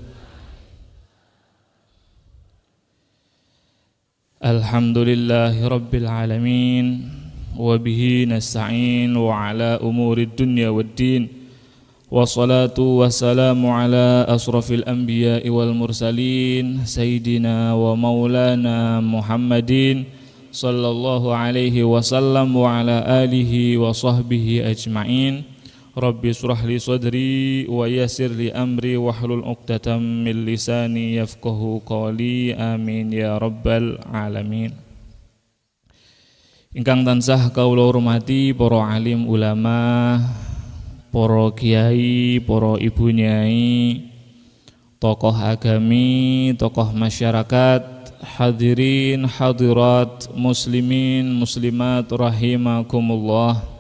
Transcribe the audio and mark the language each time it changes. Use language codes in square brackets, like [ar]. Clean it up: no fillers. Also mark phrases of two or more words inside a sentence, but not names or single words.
[ar] الحمد لله رب العالمين، وبه نستعين على أمور الدنيا والدين، والصلاة والسلام على أشرف الأنبياء والمرسلين، سيدنا ومولانا محمد صلى الله عليه وسلم وعلى آله وصحبه أجمعين. رب اشرح لي صدري ويسر لي أمري واحلل عقدة من لساني يفقهوا قولي. آمين يا رب العالمين. [jv] Ingkang tansah kawula hormati para alim ulama, para kiai, para ibu nyai, tokoh agami, tokoh masyarakat, hadirin hadirat, muslimin muslimat rahimakumullah.